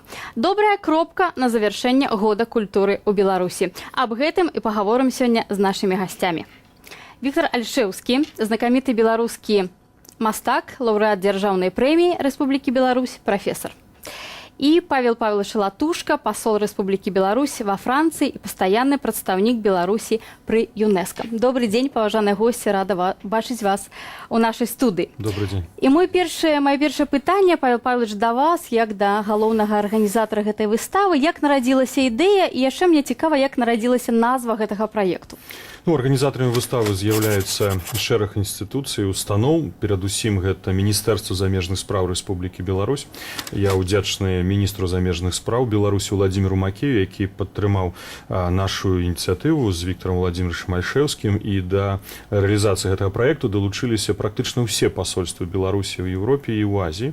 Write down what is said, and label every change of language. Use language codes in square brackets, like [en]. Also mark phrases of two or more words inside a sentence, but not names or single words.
[be] Добрая кропка на завяршэнне года культуры ў Беларусі. Аб гэтым і пагаворым сёння з нашымі гасцямі. Віктор Альшэўскі, знакаміты беларускі мастак, лаўрэат дзяржаўнай прэміі Рэспублікі Беларусь, прафесор. [ru] И Павел Павлович Латушка, посол Республики Беларусь во Франции и постоянный представник Беларуси при ЮНЕСКО. Добрый день, поважанные гости, рада бачить вас у нашей студии. Добрый день. [uk] И моє перше питання, [be] Павел Павлович, до вас, як до галоўнага арганізатора гэтай выставы, як нарадзілася ідэя, і яшчэ мне цікава, як нарадзілася назва гэтага праекту. Ну, арганізатарамі выставы з'яўляецца шэраг інстытуцый, устаноў, перадусім гэта Міністэрства замежных спраў Рэспублікі Беларусь. Я ўдзячны міністру замежных спраў Беларусі Владимиру Макею, які падтрымаў нашу ініцыятыву з Віктором Владимировичем Альшэўскім, і да рэалізацыі гэтага праекту далучыліся практычна ўсе пасольствы Беларусі ў Еўропе і ў Азіі.